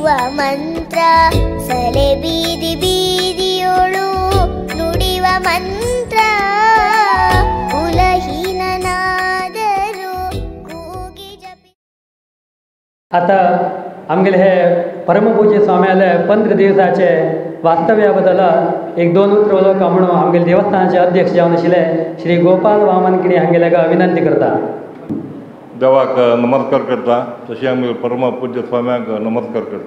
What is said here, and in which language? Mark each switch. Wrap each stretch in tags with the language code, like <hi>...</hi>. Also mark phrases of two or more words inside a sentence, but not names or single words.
<kn>ಮಂತ್ರ ಸಲೆ ಬೀದಿ ಬೀದಿಯೋಳು ನುಡಿವ ಮಂತ್ರ कुलहीननादरू ಕೂಗಿ ಜಪಿ</kn> <kok>आता आमगेले हे परमपूज्य स्वाम्याले 15 दिवसाचे वास्तव्याबद्दल एक दोन उतर उलोवपाक म्हणून आमगेले देवस्थानाचे अध्यक्ष जावन आशिल्ले श्री गोपाल वामन किणी हांगेल्याक विनंती करता. देवाक नमस्कार करता तशें आमी परमपूज्य स्वाम्याक नमस्कार करता.</kok>